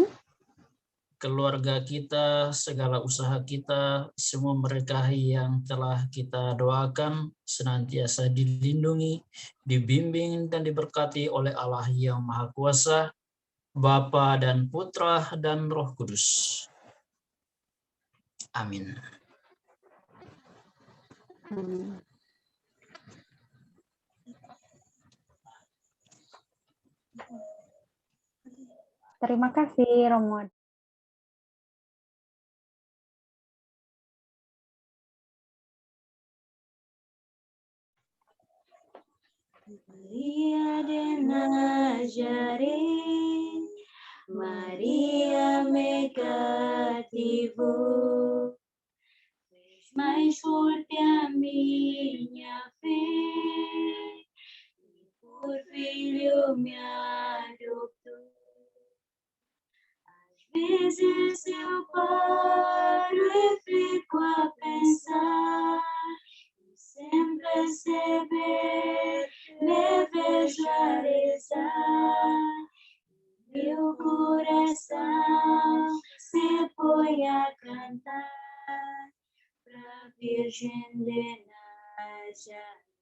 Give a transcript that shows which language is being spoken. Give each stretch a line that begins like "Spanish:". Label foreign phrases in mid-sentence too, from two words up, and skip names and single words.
Indonesian: keluarga kita, segala usaha kita, semua berkahi yang telah kita doakan, senantiasa dilindungi, dibimbing, dan diberkati oleh Allah yang Maha Kuasa, Bapa dan Putra dan Roh Kudus. Amin. Terima kasih, Romo.
Portuguese: Maria de Nazareth, Maria me cativou, fez mais forte a minha fé, e por filho me adotou. Às vezes eu paro e fico a pensar, e sem perceber me vejo a rezar, meu coração se põe a cantar pra Virgem de Nazaré.